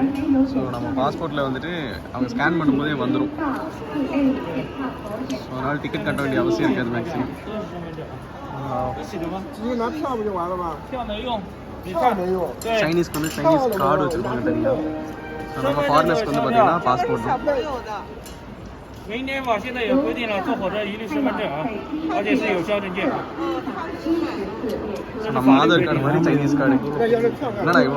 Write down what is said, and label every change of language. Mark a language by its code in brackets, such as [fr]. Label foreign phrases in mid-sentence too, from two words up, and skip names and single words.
[ta] ஸோ நம்ம பாஸ்போர்ட்டில் வந்துட்டு அவங்க ஸ்கேன் பண்ணும்போதே வந்துடும். ஸோ அதனால் டிக்கெட் கட்ட வேண்டிய அவசியம் இருக்காது மேக்ஸிமம். சைனீஸ்க்கு வந்து [en] Chinese card [ta] வச்சுருப்பாங்க தனியாக. ஸோ நம்ம ஃபாரினர்ஸ்க்கு வந்து பார்த்தீங்கன்னா பாஸ்போர்ட் தான். [zh] 明年吧，现在也规定了，坐火车一律身份证啊，而且是有效证件。 [ta] நம்ம ஆதார் கார்டு மாதிரி [en] Chinese card. [ta] என்னடா இவ்வளோ